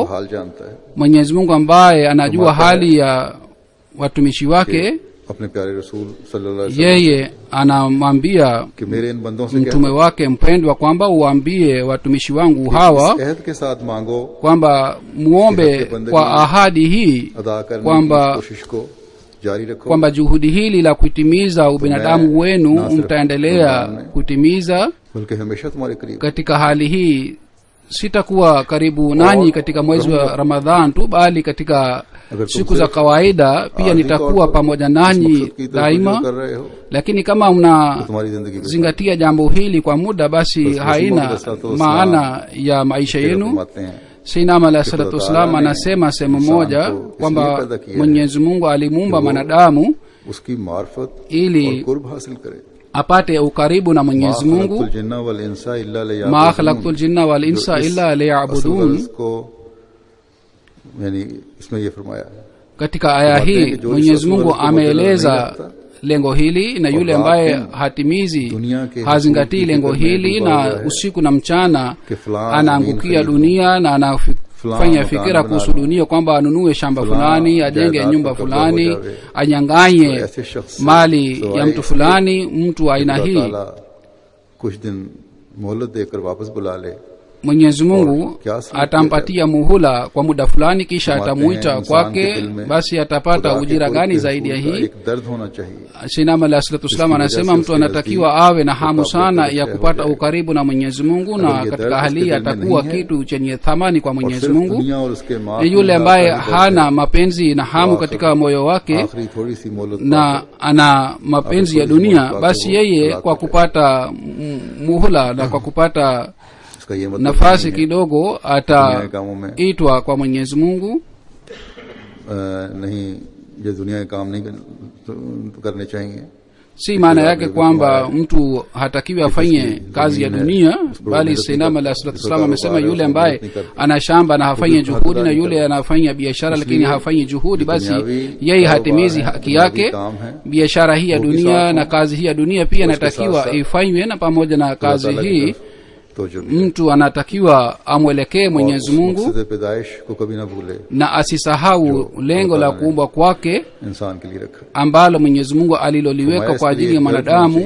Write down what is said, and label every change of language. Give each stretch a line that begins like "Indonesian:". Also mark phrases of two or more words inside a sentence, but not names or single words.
Urdu: حال جانتا ہے
Swahili: Mwenyezi Mungu ambaye anajua hali ya watumishi wake,
Urdu: اپنے پیارے رسول
Arabic: صلى الله عليه وسلم
Swahili: yeye anamwambia
Urdu: کہ میرے ان بندوں سے
Swahili: mtume wake mpendwa kwamba uambie watumishi wangu hawa
Urdu: کہت کے ساتھ مانگو
Swahili: kwamba muombe kwa ahadi hii
Urdu: ادا کرنے کی
Swahili: kwamba
Urdu: کوشش کو جاری رکھو
Swahili: kwamba juhudi hili la kutimiza ubinadamu wenu mtaendelea kutimiza.
Urdu: بلکہ ہمیشہ تمہارے قریب
Swahili: Katika hali hii sitakuwa karibu nanyi katika mwezi wa Ramadhan tu, bali katika siku za kawaida pia nitakuwa pamoja nanyi daima.
Urdu: کر رہے ہو
Swahili: Lakini kama
Urdu: تمہاری زندگی
Swahili: mnazingatia jambo hili kwa muda, basi haina maana ya maisha yenu.
Urdu: فرماتے ہیں
Arabic: سيدنا عليه الصلاة والسلام
Swahili: anasema sehemu moja kwamba Mwenyezi Mungu alimuumba mwanadamu
Urdu: اس کی معرفت
Swahili: ili
Urdu: اور قرب حاصل کرے.
Swahili: apate ukaribu na Mwenyezi Mungu.
Arabic: خلقت الجن والإنس إلا ليعبدون, ما خلقت الجن والإنس إلا ليعبدون.
Urdu: کو یعنی اس میں یہ فرمایا ہے
Swahili: Katika aya hii Mwenyezi Mungu ameeleza lengo hili, na yule ambaye hatimizi hazingatii lengo hili na usiku na mchana anaangukia dunia na anafanya fikira kuhusu dunia kwamba anunue shamba fulani, ajenge nyumba fulani, anyanganye mali ya mtu fulani, mtu aina hii
Urdu: کچھ دن مہلت دے کر واپس بلا لے.
Swahili: Mwenyezi Mungu atampatia muhula kwa muda fulani, kisha atamuita kwake, basi atapata ujira gani zaidi ya hii?
Arabic: سيدنا عليه الصلاة والسلام
Swahili: anasema mtu anatakiwa awe na hamu sana ya kupata ukaribu na Mwenyezi Mungu, na katika hali atakuwa kitu chenye thamani kwa Mwenyezi Mungu. Ni yule ambaye hana mapenzi na hamu katika moyo wake na ana mapenzi ya dunia, basi yeye kwa kupata muhula na kwa kupata nafasi kidogo ataitwa kwa Mwenyezi Mungu.
Urdu: نہیں یہ دنیا کے کام نہیں کرنے چاہئیں.
Swahili: Si maana yake kwamba mtu hatakiwi afanye kazi ya dunia, bali
Arabic: سيدنا عليه الصلاة والسلام
Swahili: amesema yule ambaye ana shamba na hafanye juhudi na yule anafanya biashara lakini hafanyi juhudi, basi yeye hatimizi haki yake. Biashara hii ya dunia na kazi hii ya dunia pia inatakiwa ifanywe, na pamoja na kazi hii mtu anatakiwa amwelekee Mwenyezi Mungu na asisahau lengo la kuumbwa kwake ambalo Mwenyezi Mungu aliloliweka kwa ajili ya mwanadamu.